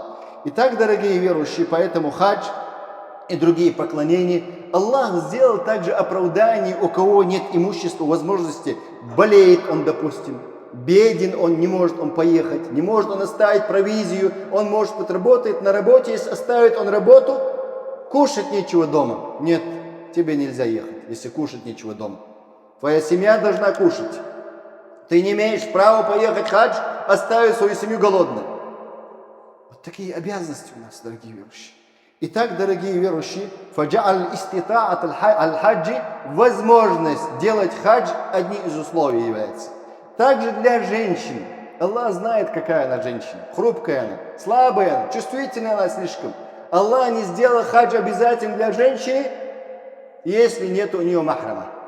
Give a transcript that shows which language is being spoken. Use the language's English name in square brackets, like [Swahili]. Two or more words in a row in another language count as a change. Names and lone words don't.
[Russian] Итак, дорогие верующие, поэтому хадж и другие поклонения Аллах сделал также оправдание, у кого нет имущества, возможности, болеет он, допустим, беден он, не может он поехать, не может он оставить провизию, он может подработать на работе, если оставит он работу, кушать нечего дома. Нет, тебе нельзя ехать, если кушать нечего дома. Твоя семья должна кушать. Ты не имеешь права поехать в хадж, оставить свою семью голодной. Вот такие обязанности у нас, дорогие верующие. Итак, дорогие верующие, [Arabic] فجعل استطاعة الحج, [Russian] возможность делать хадж одним из условий является. Также для женщин. Аллах знает, какая она женщина. Хрупкая она, слабая она, чувствительная она слишком. Аллах не сделал хадж обязательным для женщины, если нет у нее махрама.